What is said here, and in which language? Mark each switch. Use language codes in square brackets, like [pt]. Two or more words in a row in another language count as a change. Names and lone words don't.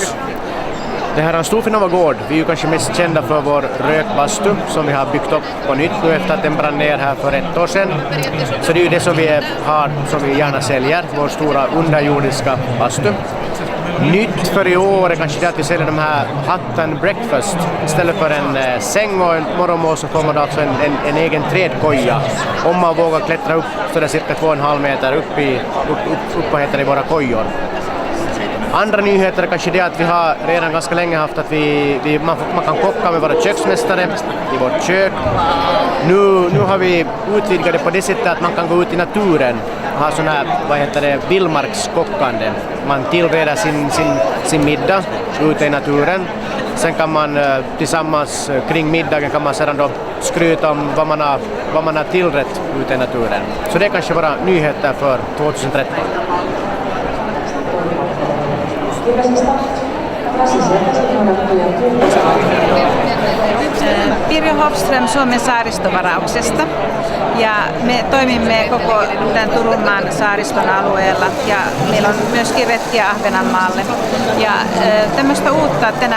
[sv] Det här är Storfinnova gård. Vi är ju kanske mest kända för vår rökbastu som vi har byggt upp på nytt nu efter att den brann ner här för 1 år sedan. Så det är ju det som vi har, som vi gärna säljer, vår stora underjordiska bastu. Nytt för i år är kanske det att vi säljer de här [en] hut and breakfast. [sv] Istället för en säng och en morgonmål så kommer det alltså en egen trädkoja. Om man vågar klättra upp så det är cirka 2,5 meter upp i våra kojor. Andra nyheter är kanske det att vi har redan ganska länge haft att man kan kocka med våra köksmästare i vårt kök. Nu har vi utvidgat det på det sättet att man kan gå ut i naturen och ha sån här, vildmarkskockande. Man tillreder sin middag ute i naturen. Sen kan man tillsammans kring middagen kan man sedan då skryta om vad man har tillrätt ute i naturen. Så det är kanske våra nyheter för 2013. [fi] Pirjo Hofström Suomen saaristovarauksesta ja me toimimme koko tämän Turunmaan saariston alueella ja meillä on myöskin retkiä Ahvenanmaalle ja tämmöistä uutta tänä